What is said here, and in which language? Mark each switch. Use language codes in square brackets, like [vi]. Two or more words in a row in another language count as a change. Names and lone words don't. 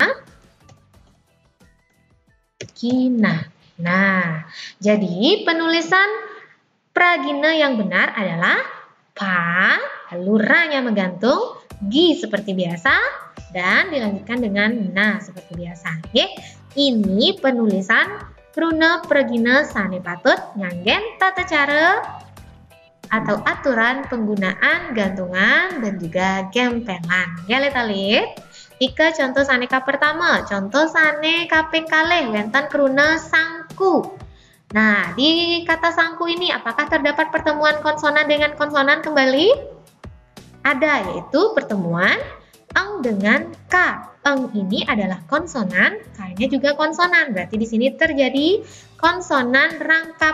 [id] Gina. Nah, jadi penulisan pragina yang benar adalah Pa, lalu Ra-nya menggantung, Gi seperti biasa, dan dilanjutkan dengan Na seperti biasa. Oke, ini penulisan kruna pragina [ban] sane patut nganggen tata cara [id] atau aturan penggunaan gantungan dan juga gempelan. [ban] Ya alit-alit. Ika contoh saneka pertama, contoh sane kaping kalih wenten kruna sangku. [id] Nah, di kata sangku ini apakah terdapat pertemuan konsonan dengan konsonan kembali? Ada, yaitu pertemuan eng dengan k. Eng ini adalah konsonan, k-nya juga konsonan. Berarti di sini terjadi konsonan rangkap.